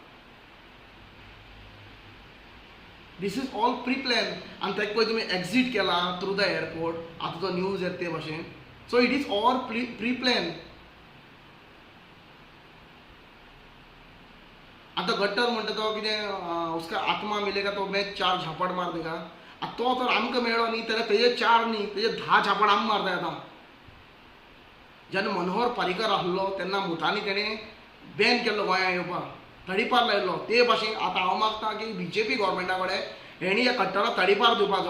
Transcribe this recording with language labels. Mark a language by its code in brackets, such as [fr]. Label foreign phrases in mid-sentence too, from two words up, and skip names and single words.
[en] This is all pre plan. [kok] आनी ताका पळय तुमी एक्झीट केला [en] through the airport, [kok] आतां जो न्यूज येता ते भाशेन. [en] So it is all pre plan. [kok] आतां गट्टर म्हणटा तो कितें [hi] उसका आत्मा मिलेगा तो मैं 4 झापड मार देगा. [kok] तो तर आमकां मेळ्ळो न्ही, जाल्यार तेजे 4 न्ही, तेजे 10 झापड आमी मारताय आतां. जेन्ना मनोहर पर्रीकर आसलो तेन्ना मुठांनी तेणें बॅन केल्लो गोंयांत येवपाक, तडीपार लायिल्लो. ते भाशेन आतां हांव मागतां की BJP गव्हर्मेंटा कडेन हेणी ह्या कट्टराक तडीपार दिवपाचो.